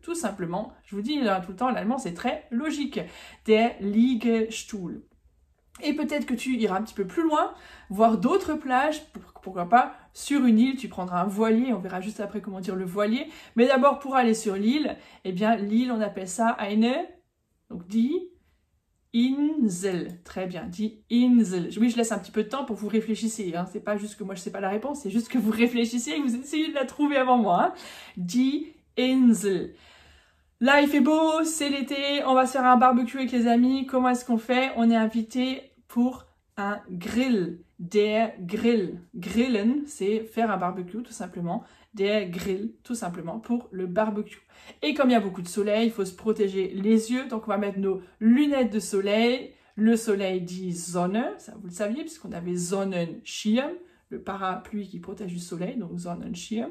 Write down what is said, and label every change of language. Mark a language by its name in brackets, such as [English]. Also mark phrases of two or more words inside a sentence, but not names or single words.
[French] Tout simplement, je vous dis tout le temps, l'allemand, c'est très logique. [German] Der Liegestuhl. [French] Et peut-être que tu iras un petit peu plus loin, voir d'autres plages, pourquoi pas sur une île, tu prendras un voilier, on verra juste après comment dire le voilier. Mais d'abord, pour aller sur l'île, eh bien, l'île, on appelle ça eine, donc [German] die Insel. [French] Très bien, [German] die Insel. [French] Oui, je laisse un petit peu de temps pour que vous réfléchissiez, hein. C'est pas juste que moi je sais pas la réponse, c'est juste que vous réfléchissiez et que vous essayez de la trouver avant moi, hein. [German] Die Insel. [French] Là, il fait beau, c'est l'été, on va se faire un barbecue avec les amis. Comment est-ce qu'on fait? On est invité pour un grill. [German] Der Grill. Grillen, [French] c'est faire un barbecue, tout simplement. [German] Der Grill, [French] tout simplement, pour le barbecue. Et comme il y a beaucoup de soleil, il faut se protéger les yeux. Donc, on va mettre nos lunettes de soleil. Le soleil dit Sonne, ça vous le saviez, puisqu'on avait Sonnenschirm, le parapluie qui protège du soleil, donc Sonnenschirm.